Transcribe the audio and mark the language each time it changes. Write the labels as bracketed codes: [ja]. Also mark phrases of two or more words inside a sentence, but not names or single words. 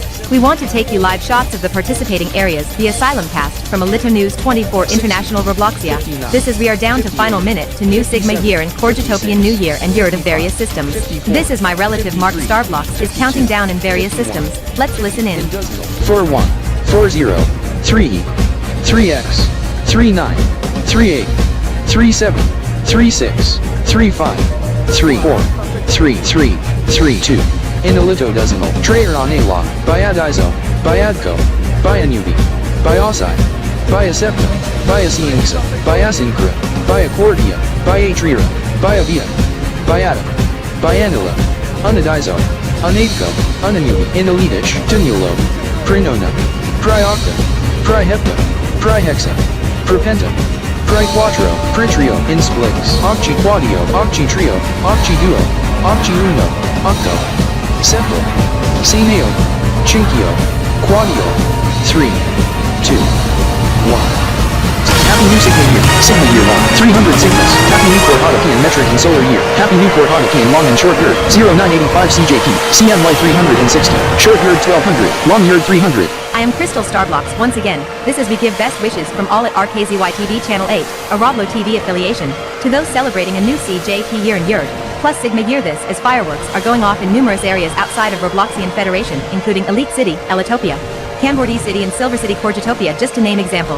[en] We want to take you live shots of the participating areas, the Asylum Cast, from Alita News 24 International Robloxia. This is we are down to final minute to New Sigma year and Corgitopian New Year and Yurt of various systems. This is my relative Mark Starblocks is counting down in various systems. Let's listen in. 41, 40, 3, 3x, 39, 38, 37, 36, 35, 34, 33, 32. Inalito decimal. Trayer on Ala. Biadizo. Biadco. Bianubi. Biosai. Biasepta. Biasinksa. Biasinkra. Biacordia. Biatrira. Biavia. Biata. Bianila. Unadizo. Unadco. Unanubi. Inalitich. Tunulo. Prinona. Priocta. Prihepta. Prihexa. Pripenta. Priquatro. Pritrio. Insplix. Occhi Quadio. Occhi Trio. Occhi Duo. Occhi Uno. Octo. Septo. Sineo, Chinkio, Quadio. 3, 2, 1. Happy New Sigma Year, Sigma Year 1, 300 Sigmas. Happy New Port Hadoken Metric and Solar Year. Happy New Port Hadoken Long and Short Yard, 0985 CJP, CNY 360, Short Yard 1200, Long Yard 300. I am Crystal Starblocks once again. This is we give best wishes from all at RKZY TV Channel 8, a Roblo TV affiliation, to those celebrating a new CJP year and Yard, plus Sigma Year this as fireworks are going off in numerous areas outside of Robloxian Federation, including Elite City, Elitopia, Kanbor84 City and Silver City Corgitopia just to name example.